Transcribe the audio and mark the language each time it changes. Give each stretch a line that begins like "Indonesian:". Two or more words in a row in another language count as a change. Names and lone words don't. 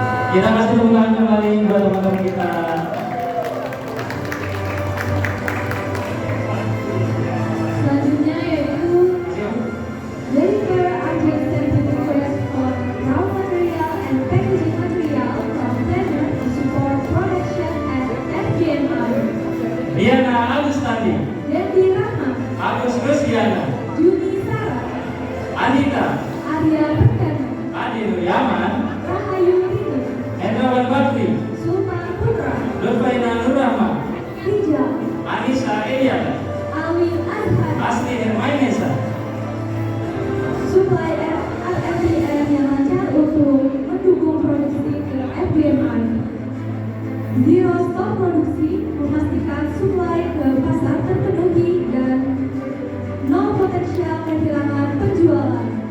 Indonesian: Kita kasih tepuk tangan kembali buat teman-teman kita. Selanjutnya yaitu
English: deliver urgent safety request for raw material and packaging material from planner to support production at FGMI. Diana Agustandi, Dendi Rahma, Agus Rusdiana, Juni Sarah, Anita, Arya Perkana, Adi Nuryaman, Rahayu Rinu, Hendrawan Bakti, Suma Putra, Lutfaina Nurrahma, Rijal, Anissa Eliana, Alwin Azhar, Asti Hermainesa.
Indonesian: Supply FFBM yang lancar untuk mendukung produksi ke FBMI.
English: Zero stop
Indonesian: produksi memastikan supply ke pasar terpenuhi dan no potensial kehilangan penjualan.